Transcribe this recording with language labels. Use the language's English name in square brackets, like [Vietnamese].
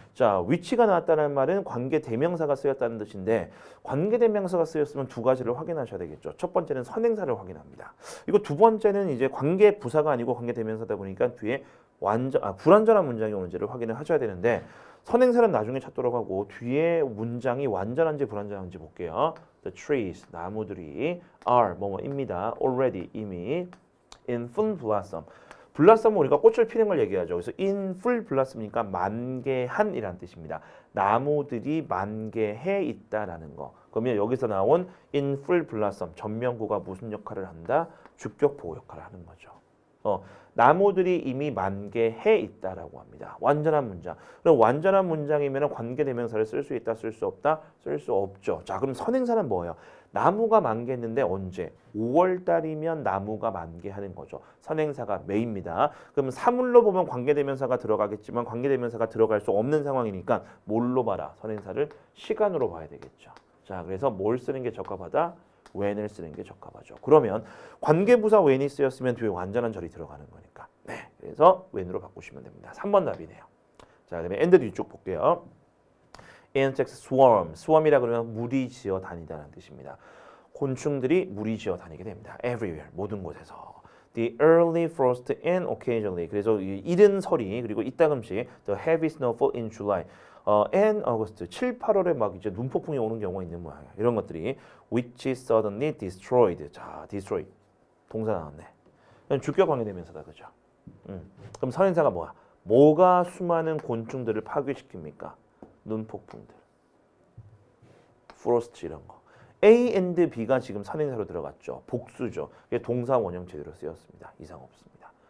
[Korean] 자, 위치가 나왔다는 말은 관계 대명사가 쓰였다는 뜻인데 관계 대명사가 쓰였으면 두 가지를 확인하셔야 되겠죠. 첫 번째는 선행사를 확인합니다. 이거 두 번째는 이제 관계 부사가 아니고 관계 대명사다 보니까 뒤에 불완전한 문장이 오는지를 확인을 하셔야 되는데 선행사는 나중에 찾도록 하고 뒤에 문장이 완전한지 불완전한지 볼게요. [English] The trees, [Korean] 나무들이 [English] are [Korean] 뭐뭐입니다. [English] already, [Korean] 이미 [English] in full blossom. [Korean] 블라썸은 우리가 꽃을 피는 걸 얘기하죠. 그래서 [English] in full blossom [Korean] 이니까 만개한이라는 뜻입니다. 나무들이 만개해 있다라는 거. 그러면 여기서 나온 [English] in full blossom, [Korean] 전명구가 무슨 역할을 한다? 주격 보호 역할을 하는 거죠. 나무들이 이미 만개해 있다라고 합니다. 완전한 문장. 그럼 완전한 문장이면 관계대명사를 쓸 수 있다, 쓸 수 없다? 쓸 수 없죠. 자, 그럼 선행사는 뭐예요? 나무가 만개했는데 언제? 5월 달이면 나무가 만개하는 거죠. 선행사가 메입니다. 그럼 사물로 보면 관계대명사가 들어가겠지만 관계대명사가 들어갈 수 없는 상황이니까 뭘로 봐라? 선행사를 시간으로 봐야 되겠죠. 자, 그래서 뭘 쓰는 게 적합하다? when을 쓰는 게 적합하죠. 그러면 관계부사 when이 쓰였으면 뒤에 완전한 절이 들어가는 거니까. 네, 그래서 when으로 바꾸시면 됩니다. 3번 답이네요. 자, 그다음에 and 뒤쪽 볼게요. [English] insects swarm. [Korean] swarm이라 그러면 무리지어 다니다라는 뜻입니다. 곤충들이 무리지어 다니게 됩니다. everywhere, 모든 곳에서. [English] The early frost and occasionally. [Korean] 그래서 이른 설이 그리고 이따금씩 [English] the heavy snowfall in July. and August. [Korean] 7, 8월에 막 이제 눈폭풍이 오는 경우가 있는 모양이에요. 이런 것들이 [English] which suddenly destroyed. [Korean] 자, destroy. 동사 나왔네. 주격 관계대명사다, 그죠? 그럼 선행사가 뭐야? 뭐가 수많은 곤충들을 파괴시킵니까? 눈폭풍들. frost 이런 거. A and B가 지금 선행사로 들어갔죠. 복수죠. 이게 동사 원형 제대로 쓰였습니다. 이상 없습니다.